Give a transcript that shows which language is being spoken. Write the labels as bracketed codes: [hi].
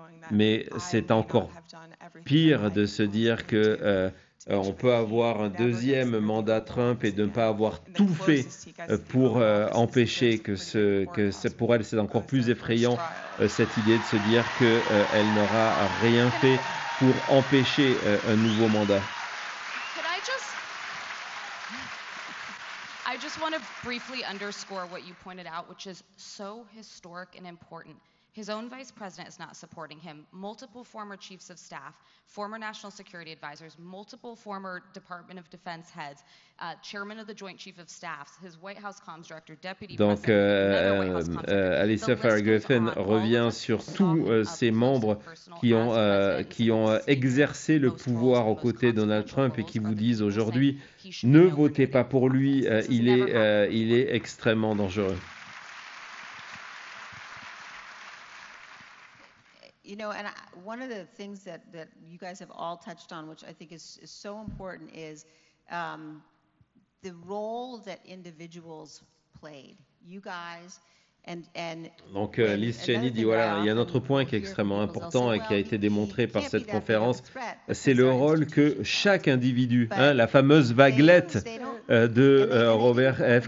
[fr] Mais c'est encore pire de se dire que on peut avoir un deuxième mandat Trump et de ne pas avoir tout fait pour empêcher pour elle c'est encore plus effrayant cette idée de se dire qu'elle n'aura rien fait pour empêcher un nouveau mandat. [en] I just want to briefly underscore what you pointed out, which is so historic and important. His own vice president is not supporting him. Multiple former chiefs of staff, former national security advisors, multiple former Department of Defense heads, chairman of the Joint Chief of Staff, his White House comms director, deputy [fr] Donc [en] president, another White House comms director. [fr] Alicia Farah-Griffin revient sur tous ces membres qui ont exercé le pouvoir aux côtés de Donald Trump et qui vous disent aujourd'hui ne votez pas pour lui, il est extrêmement dangereux. [en] And one of the things that you guys have all touched on, which I think is so important, is the role that individuals played. You guys [fr] Donc Liz Cheney dit voilà, il y a un autre point qui est extrêmement important et qui a été démontré par cette conférence, c'est le rôle que chaque individu, la fameuse vaguelette de Robert F.